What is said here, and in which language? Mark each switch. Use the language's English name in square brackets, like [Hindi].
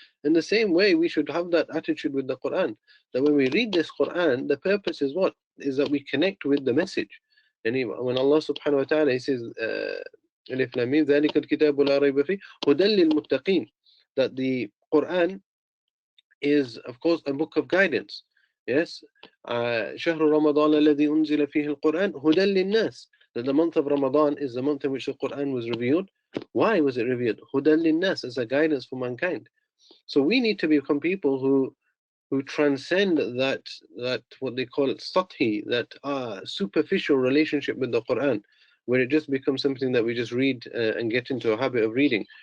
[English] In the same way, we should have that attitude with the Quran. That when we read this Quran, the purpose is what? Is that we connect with the message. And when Allah subhanahu wa ta'ala, He says, Alif Lam Mim, [Arabic] ذَلِكَ الْكِتَابُ لَا رَيْبَ فِيهِ هُدًى لِلْمُتَّقِينَ. [English] That the Quran is, of course, a book of guidance. [Arabic] Yes, شهر رمضان الذي أنزل فيه القرآن هدى للناس. [English] That the month of Ramadan is the month in which the Quran was revealed. Why was it revealed? [Arabic] هدى للناس, [English] as a guidance for mankind. So we need to become people who transcend that what they call it sathi, that superficial relationship with the Quran, where it just becomes something that we just read and get into a habit of reading.